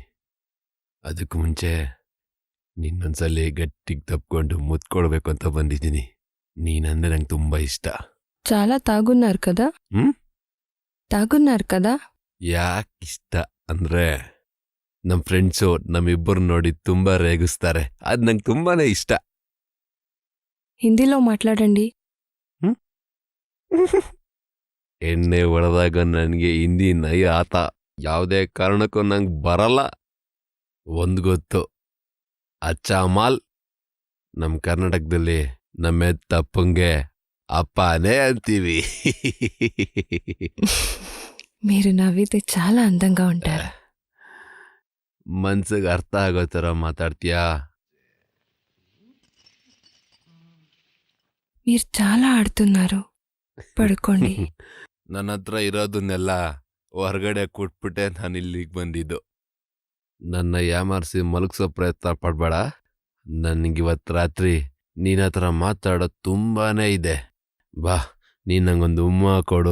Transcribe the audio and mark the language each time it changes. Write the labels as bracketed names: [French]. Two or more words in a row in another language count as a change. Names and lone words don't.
[Kannada] ಅದಕ್ಕೂ ಮುಂಚೆ ನಿನ್ನೊಂದ್ಸಲಿ ಗಟ್ಟಿಗೆ ತಪ್ಕೊಂಡು ಮುತ್ಕೊಡ್ಬೇಕು ಅಂತ ಬಂದಿದ್ದೀನಿ. ನೀನಂದ್ರೆ ನಂಗೆ ತುಂಬ ಇಷ್ಟ. [Telugu] చాలా తాగున్నారు కదా? తాగున్నారు కదా? [Kannada] ಯಾಕೆ ಇಷ್ಟ ಅಂದರೆ, ನಮ್ಮ ಫ್ರೆಂಡ್ಸು ನಮ್ಮಿಬ್ಬರು ನೋಡಿ ತುಂಬ ರೇಗಿಸ್ತಾರೆ. ಅದು ನಂಗೆ ತುಂಬಾನೇ ಇಷ್ಟ. [Telugu] ಹಿಂದಿలో మాట్లాడండి. [Kannada] ಎಣ್ಣೆ ಹೊಡೆದಾಗ ನನಗೆ ಹಿಂದಿ [Hindi] नहीं आता [Kannada] ಯಾವುದೇ ಕಾರಣಕ್ಕೂ ನಂಗೆ ಬರಲ್ಲ. ಒಂದು ಗೊತ್ತು, ಅಚ್ಚಾಮಾಲ್. ನಮ್ಮ ಕರ್ನಾಟಕದಲ್ಲಿ ನಮ್ಮ ತಪ್ಪಂಗೆ ಅಪ್ಪನೇ ಅಂತೀವಿ. [Telugu] మీరు నవ్వితే చాలా అందంగా ఉంటారు. [Kannada] ಮನ್ಸಿಗೆ ಅರ್ಥ ಆಗೋ ಥರ ಮಾತಾಡ್ತೀಯಾ? [Telugu] మీరు చాలా ఆడుతున్నారు. [Kannada] ಪಡ್ಕೊಳ್ಳಿ. ನನ್ನ ಹತ್ರ ಇರೋದನ್ನೆಲ್ಲ ಹೊರಗಡೆ ಕೊಟ್ಬಿಟ್ಟೆ ನಾನು ಇಲ್ಲಿಗೆ ಬಂದಿದ್ದು. ನನ್ನ ಯಾಮಾರಿಸಿ ಮಲಗಿಸೋ ಪ್ರಯತ್ನ ಪಡಬೇಡ. ನನಗಿವತ್ತು ರಾತ್ರಿ ನೀನ ಹತ್ರ ಮಾತಾಡೋದು ತುಂಬಾನೇ ಇದೆ. ಬಾ, ನೀನು ನಂಗೊಂದು ಉಮ್ಮ ಕೊಡು.